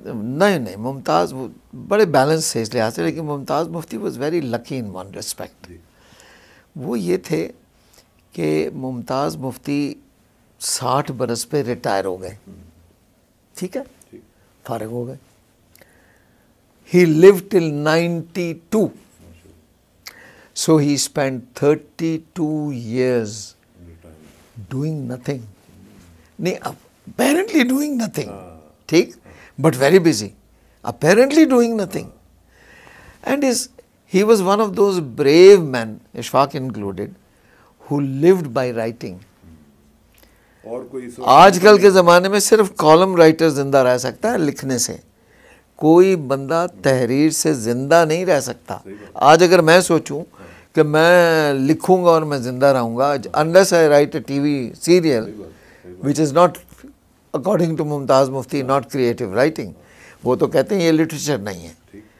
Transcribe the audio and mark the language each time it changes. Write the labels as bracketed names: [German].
[Urdu] نہیں، ممتاز بڑے بیلنس تھے اس لحاظ سے. لیکن Mumtaz Mufti [English] Was very lucky in one respect. [Urdu] وہ یہ تھے کہ ممتاز مفتی 60 برس پہ ریٹائر ہو گئے، ٹھیک ہے، فارغ ہو گئے. [English] He lived till 92. So he spent 32 years doing nothing. Apparently doing nothing. ٹھیک, but very busy. Apparently doing nothing. And he was one of those brave men, Ishfaq included, who lived by writing. [Urdu] آج کل کے زمانے میں صرف column writer زندہ رہ سکتا ہے لکھنے سے. کوئی بندہ تحریر سے زندہ نہیں رہ سکتا. آج اگر میں سوچوں کہ میں لکھوں گا اور میں زندہ رہوں گا, [English] unless I write a TV serial which is not according to [Urdu] Mumtaz Mufti [English] not creative writing, [Urdu] وہ تو کہتے ہیں یہ لٹریچر نہیں ہے.